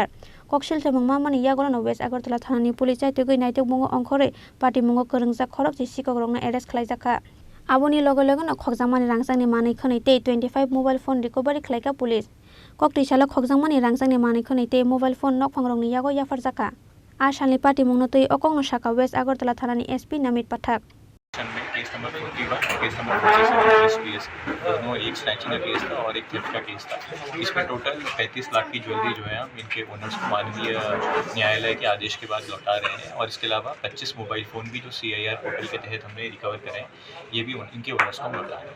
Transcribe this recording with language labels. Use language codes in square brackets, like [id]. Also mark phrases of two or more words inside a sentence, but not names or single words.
[trp] Koksil samang mamani Yago no West Agartala Thanani police Chaitokgwi Naitokmungo Wngkhorwi party mongo Khorang khorok sikogrokno arrest Khlaijakha. Aboni logo no Khokjakmani Rangchakni Manwi Khonwi tei 25 [en] mobile phone recovery [trp] Khlaikha police. Koktisalo Khokjakmani Rangchakni Manwi Khonwi tei [en] mobile phone [trp] Nokphangrokni Yago Yapharjakha. Asalni party mongno tei okongno Sakha West Agartala Thanani SP Namit Pathak. [en] case number 41 case number 26 case [hi] दोनों एक स्नैचिंग का केस था और एक थेफ्ट का केस था। इसमें टोटल 35 लाख की ज्वेलरी जो है हम इनके ओनर्स को मानवीय न्यायालय के आदेश के बाद लौटा रहे हैं और इसके अलावा 25 [en] mobile phone [hi] भी जो CIR पोर्टल के तहत हमने रिकवर करे हैं ये भी इनके ओनर्स को लौटा रहे हैं।